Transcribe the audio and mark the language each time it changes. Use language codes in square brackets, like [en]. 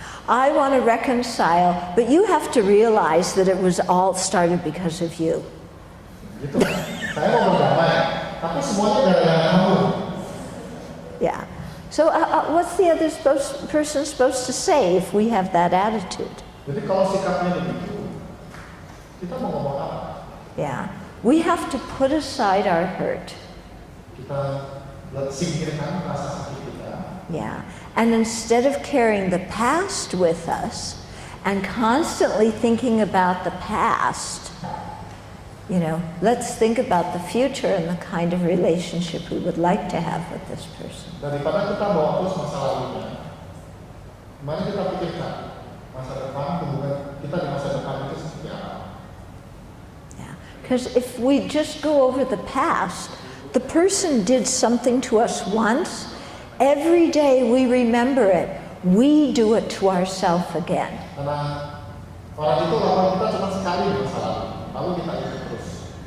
[en] I want to reconcile, but you have to realize that it was all started because of you. [id] Gitu. Saya mau berdamai, tapi semuanya gara-gara kamu. [en] Yeah. So what's the other person supposed to say if we have that attitude? [id] Jadi kalau sikapnya begitu, kita mau ngomong apa? [en] Yeah. We have to put aside our hurt. [id] Kita singkirkan rasa sakit kita. [en] Yeah. And instead of carrying the past with us and constantly thinking about the past, let's think about the future and the kind of relationship we would like to have with this person. [id] Daripada kita bawa terus masa lalunya, mari kita pikirkan masa depan, hubungan kita di masa depan itu seperti apa. [en] Yeah. Because if we just go over the past, the person did something to us once, every day we remember it, we do it to ourselves again. [id] Karena orang itu lawan kita cuma sekali di masa lalu kita ingat terus.